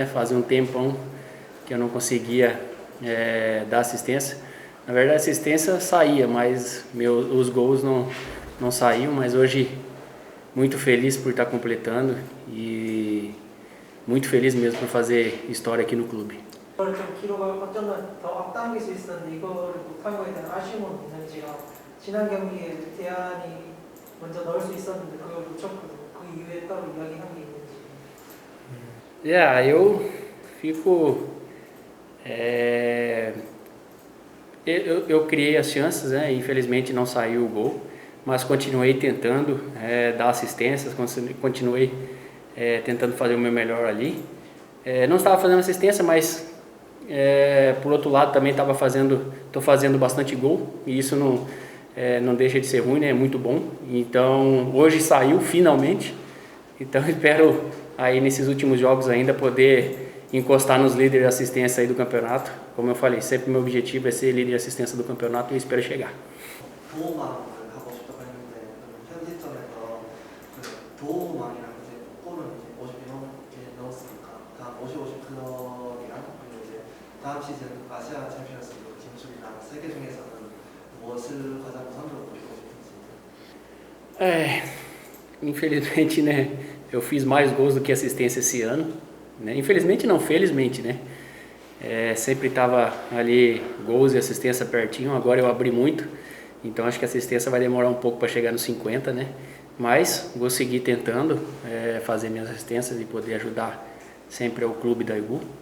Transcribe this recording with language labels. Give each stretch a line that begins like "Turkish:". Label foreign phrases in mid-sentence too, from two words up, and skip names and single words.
Portuguese: Fazia um tempão que eu não conseguia dar assistência. Na verdade, a assistência saía, mas os gols não saíam. Mas hoje, muito feliz por estar completando e muito feliz mesmo por fazer história aqui no clube.
Korean: 이걸 좀 기록을 어쩌면 더 앞당길 수 있었는데 이거를 못한 거에 대한 아쉬움은 있는지요. 지난 경기에 대안이 먼저 넣을 수 있었는데 그걸 놓쳤거든요. 그 이후에 따로 이야기한 게 있는지.
Portuguese: Eu fico. Eu criei as chances, né? Infelizmente não saiu o gol, mas continuei tentando dar assistências, continuei tentando fazer o meu melhor ali. Não estava fazendo assistência, mas por outro lado também estou fazendo bastante gol e isso não deixa de ser ruim, né? É muito bom. Então hoje saiu finalmente. Então espero aí nesses últimos jogos ainda poder encostar nos líderes de assistência aí do campeonato. Como eu falei, sempre meu objetivo é ser líder de assistência do campeonato e eu espero chegar.
Korean: 도움망을 하고 싶다고 했는데 현 시점에서 그 도움망이랑 이제 골은 이제 52개 넣었으니까 다음 50-50 클럽이랑 그리고 이제 다음 시즌 아시아 챔피언스리그 진출이랑 세 개 중에서는 무엇을 가장 우선적으로 보고 싶은지.
Portuguese: Infelizmente, né? Eu fiz mais gols do que assistência esse ano, né? Infelizmente não, felizmente, né? Sempre estava ali gols e assistência pertinho, agora eu abri muito, então acho que a assistência vai demorar um pouco para chegar nos 50, né? Mas vou seguir tentando fazer minhas assistências e poder ajudar sempre ao clube da IGU.